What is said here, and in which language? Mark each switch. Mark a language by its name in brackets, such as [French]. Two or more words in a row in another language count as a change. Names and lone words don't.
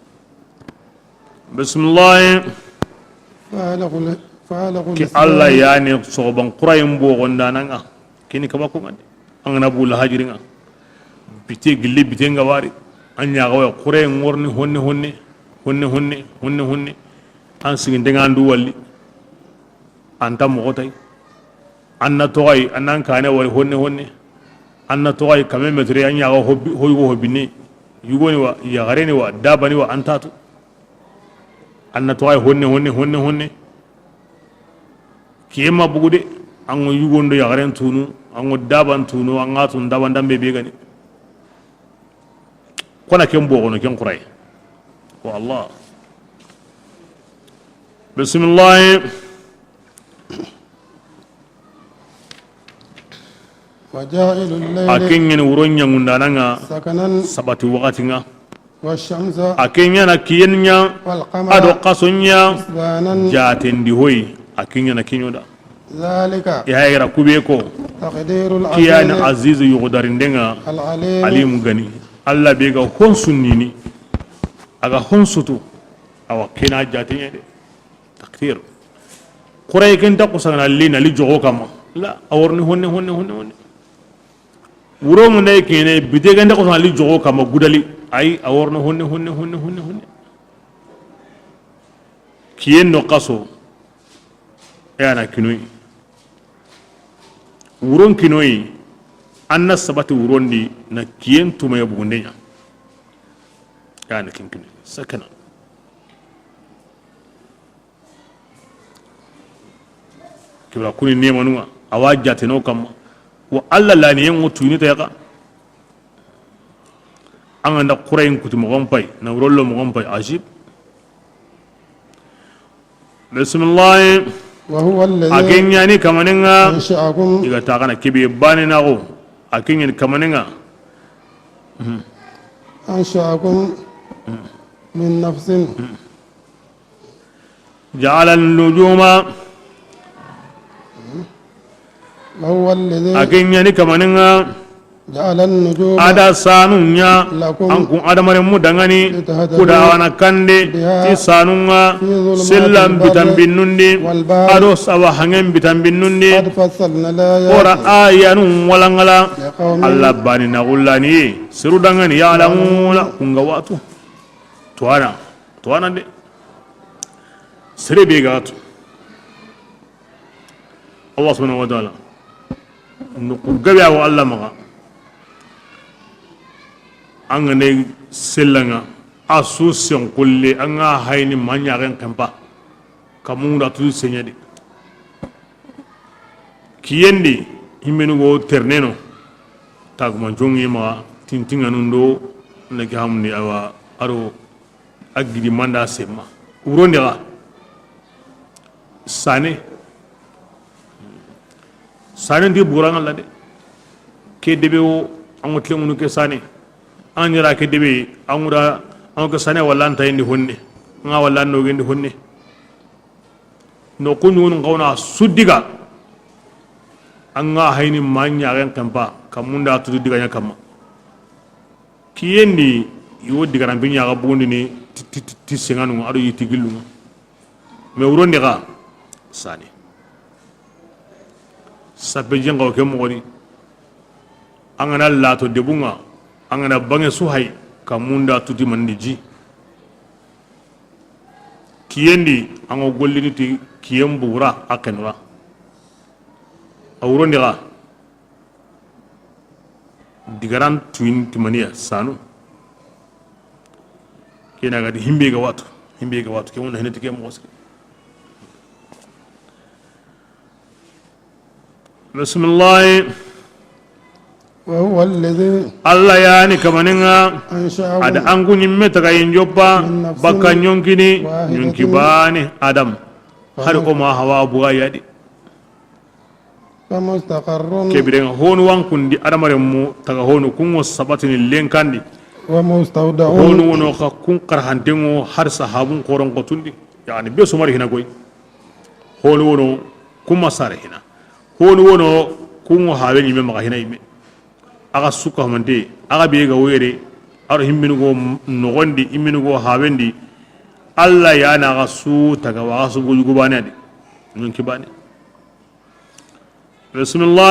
[Soninke] bismillah ki alla yani soban qurayim bo gondananga kini kabako ngade angana bula hajiringa bite gilli bite ngawari anya gawa qurayim worni honne an sigin denga ndu walli anta mo tay anna toy anan kane wal honne anna toy kame metre anya ga hobbi yugoni wa ya gareni wa dabani wa antatu anna toy honne kiyema bugude an yugondo ya garen tunu an daban tunu an atun daban dambe be gani kona kembo gono ken quray wa allah bismillah [Arabic] وجائل الليل [Soninke] akin wuronya ngundananga [Arabic] سكنا [Soninke] sabati wakati nga [Arabic] والشمس [Soninke] akin na kiyenya [Arabic] والقمر [Soninke] ado qasonya [Arabic] حسبانا [Soninke] jatendi hoy akin na kinyoda [Arabic] ذلك [Soninke] ya yara kubeko [Arabic] تقدير [Soninke] kiyana [Arabic] العزيز [Soninke] azizu yugodarindenga [Arabic] العليم [Soninke] alimu gani alla be ga honsunnini aga honsutu awa kena jatenya de takdir quray kenta kusana lina li jogo kama la aworni honne wuro mun day kene bide ganda kusana li jogo kama gudali ay aworni honne kiyen no qaso yana kinoi wuron kinoi anna sabati wurondi na kiyen tuma ya bugundenya yana kinkini sakana kibra kuni nema nuwa awajate no kam wa alla la ni yango tuni ta yaka an anda qurayn kuti mo gompay na rollo mo gompay ajib bismillah [Arabic] وهو الذي [Soninke] akin yani kamaninga [Arabic] أنشأكم [Soninke] iga ta kana kibi bani na go akin yani kamaninga [Arabic] أنشأكم من نفس جعل النجوم وهو الذي [Soninke] akin yani kamaninga [Arabic] جعل النجوم [Soninke] ada sanunya [Arabic] lakum [Soninke] anku adamare mu dangani [Arabic] litahtadu [Soninke] kudawana kande [Arabic] biha [Soninke] ti sanunga [Arabic] في ظلمات [Soninke] sillam [Arabic] barri [Soninke] bitan binnundi [Arabic] والبحر [Soninke] ado sawa hangen bitan binnundi [Arabic] قد فصلنا الآيات [Soninke] ora ayanu walangala [Arabic] لقوم [Soninke] alla bani na gullani siru dangani ya alamuna kunga watu tuana de sire be gatu [Arabic] الله سبحانه وتعالى [Soninke] nuku gabe wa Allah maga an ga ne sellanga asusun kulle an ga haini manyaren kampa kamun da tu senyadi kiyendi himenu go terneno tagman jongi ma tintinga nundo ne ki hamni awa aro agidi manda sema uronde ga sane ndi buranga la de ke debe o an wotle munu ke sane an yara ke debe an wura an ka sane walla anta indi honne nga walla no gendi honne no kunyu nun kauna suddiga an nga hayni manya ren kampa kamunda tudu diga nya kama kiyendi yo diga ran binya ga bondi ni ti senganu ado yiti gilu me uronde ga sane sabe jenga ke mori angana lato debunga angana bange suhai kamunda tuti mandiji kiyendi ango gollini ti kiyembura akenwa awurondi ga digaran tuin timaniya sanu kena ga himbe ga watu ke wona hinati ke mo waski bismillah [Arabic] وهو الذي [Soninke] Allah yani kamaninga [Arabic] أنشأكم [Soninke] ada angu nyimme taga injoppa baka nyonkini nyonki bane adam har ko ma hawa buga yadi [Arabic] فمستقر [Soninke] kebiren honu wankundi adamare mu taga honu kungo sabatini lenkandi [Arabic] ومستودع [Soninke] honu wono ka kun karhantengo har sahabun koron qotundi yani be sumari hina goy honu wono kuma sare hina honu wono kungo hawe nyimme maga hina ime aga suka mande aga be ga were aro himminu go nogondi imminu go hawendi Allah ya na ga su taga wa su go yugo bane adi nyonki bane bismillah